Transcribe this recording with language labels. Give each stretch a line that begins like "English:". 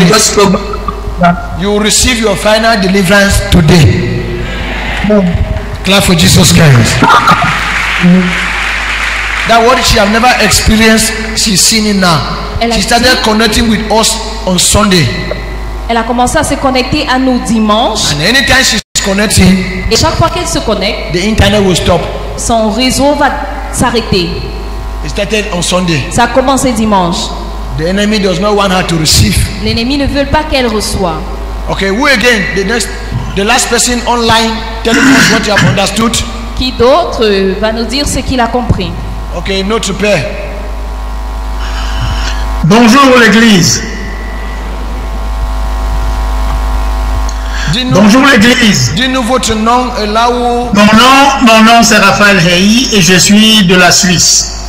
English: I'm just you will receive your final deliverance today. Clap for Jesus Christ. That what she have never experienced, she's seen it now. She started connecting with us on Sunday.
French: Elle a commencé à se connecter à nous dimanches.
English: And anytime she's connecting,
French: et chaque fois qu'elle se connecte,
English: the internet will stop.
French: Son réseau va s'arrêter.
English: It started on Sunday.
French: Ça a commencé dimanche.
English: The enemy does not want her to receive.
French: L'ennemi ne veut pas qu'elle reçoive.
English: Okay, who again? The last person online telling us what you have understood.
French: Qui d'autre va nous dire ce qu'il a compris? Okay, notre père. Bonjour l'église. Bonjour l'église. Dis-nous votre nom et là où. Mon nom c'est Raphaël Hey et je suis de la Suisse.